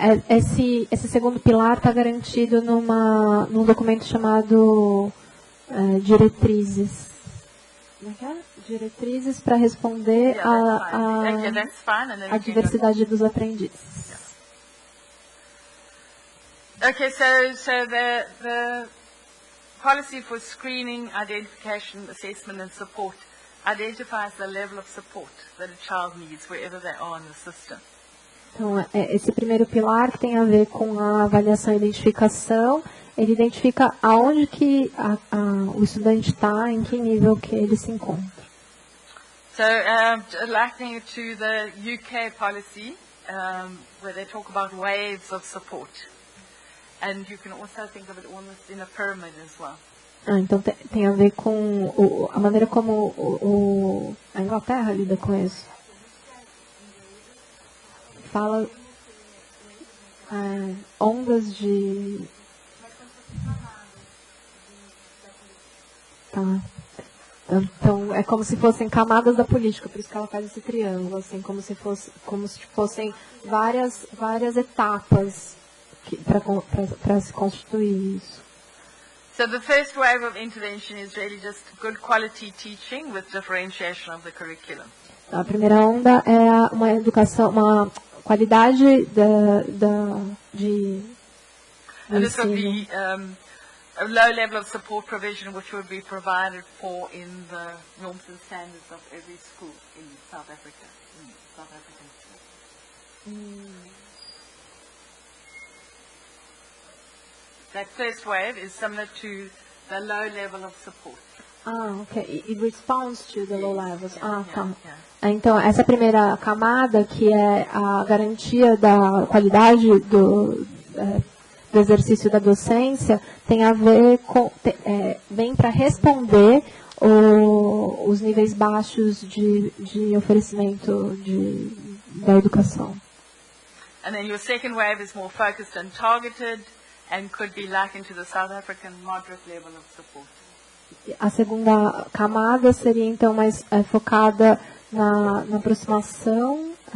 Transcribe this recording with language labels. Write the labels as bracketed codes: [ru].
[pt] Esse segundo pilar está garantido num documento chamado diretrizes. Como é que é? Diretrizes para responder à diversidade dos aprendizes. [en] Okay, so the policy for screening, identification, assessment and support identifies the level of support that a child needs wherever they are in the system. [pt] Então, esse primeiro pilar que tem a ver com a avaliação e identificação, ele identifica aonde que o estudante está, em que nível que ele se encontra. [en] So, likening it to the UK policy, where they talk about waves of support. And you can also think of it almost in a pyramid as well. [pt] Então tem a ver com a maneira como a Inglaterra lida com isso. Fala ondas de... Tá. Então é como se fossem camadas da política, por isso que ela faz esse triângulo, assim, como se fossem várias etapas para se constituir isso. [en] So the first wave of intervention is really just good quality teaching with differentiation of the curriculum. [pt] A primeira onda é uma educação, uma qualidade de [en] And this would [pt] ensino. [en] be a low level of support provision which would be provided for in the norms and standards of every school in South Africa, in South African schools. That first wave is similar to the low level of support. Okay. It responds to the low levels. Yeah, [pt] Tá. [en] yeah. [pt] Então, essa primeira camada, que é a garantia da qualidade do exercício da docência, tem a ver com, vem para responder os níveis baixos de oferecimento da educação. [en] And then your second wave is more focused and targeted and could be likened to the South African moderate level of support. [pt] A segunda camada seria, então, mais focada na aproximação.